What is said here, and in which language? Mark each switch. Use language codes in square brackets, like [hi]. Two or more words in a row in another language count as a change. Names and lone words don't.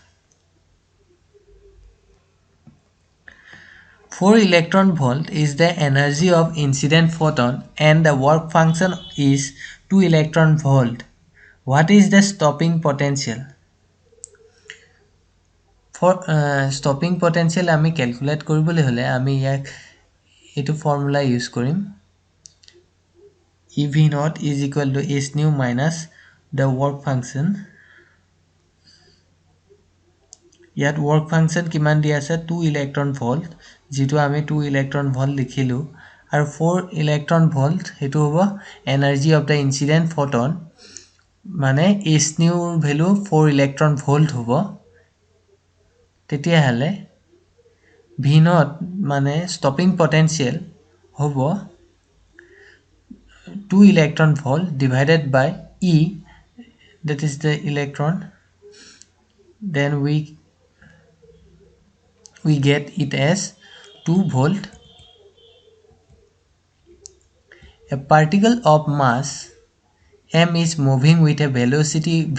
[en] 4 electron volt is the energy of incident photon and the work function is 2 electron volt. What is the stopping potential? For stopping potential [as] আমি calculate কৰিবলৈ হলে আমি ইয়াক এটো [en] formula use [as] কৰিম. [en] EV naught is equal to S nu minus the work function. [as] ইয়াত [en] work function [as] কিমান দিয়া আছে [en] 2 electron volt [as] যেটো আমি [en] 2 electron volt [as] লিখিলো আৰু [en] 4 electron volt [as] হেতু হ'ব [en] energy of the incident photon [as] মানে [en] S nu value 4 electron volt [as] হ'ব তেতিয়া হলে [en] V naught [as] মানে [en] stopping potential [as] হ'ব [en] 2 electron volt divided by E, that is the electron, then we get it as 2 volt. A particle of mass m is moving with a velocity v.